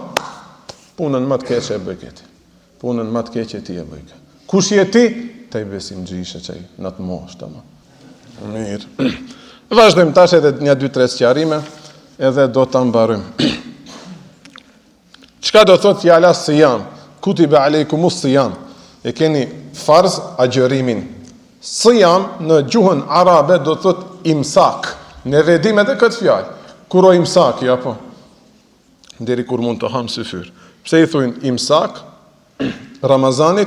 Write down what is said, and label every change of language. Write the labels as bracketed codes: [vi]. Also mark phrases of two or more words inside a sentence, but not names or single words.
[sq] Punën më të keqe e bëj këti. Punën më të keqe ti e bëj këti. Kush je ti? Te i besim gjishe që i në të mosh të ma. Mirë. Vazhdojmë tash edhe një 2-3 sqarime, edhe do të mbarojmë. Çka do thot fjala siyam? [ar] كتب عليكم الصيام. [sq] E keni farz agjërimin. Siyam në gjuhën arabe do thot imsak. Ne vedim edhe këtë fjalë. Kuro imsak, ja po. Deri kur mund të ham syfyr. Pse i thujnë imsak Ramazanit?